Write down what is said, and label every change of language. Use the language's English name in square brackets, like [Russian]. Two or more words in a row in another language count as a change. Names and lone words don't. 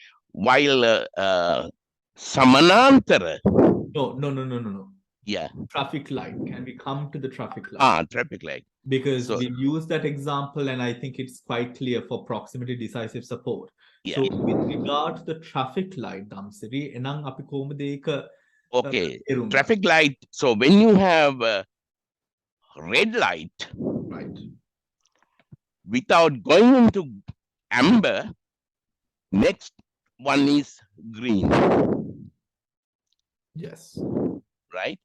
[English] While Samanantara, No. yeah, Traffic light. Can we come to the traffic light? traffic light. Because So- we use that example, and I think it's quite clear for proximity decisive support. Yeah. So with regard to the traffic light, [Sinhala] Damsiri, එනං අපි කොහොමද ඒක [English] Okay, [Sinhala] තේරුම් ගන්න? [English] traffic light. So when you have red light Right. without going into amber, next one is green, Yes. right?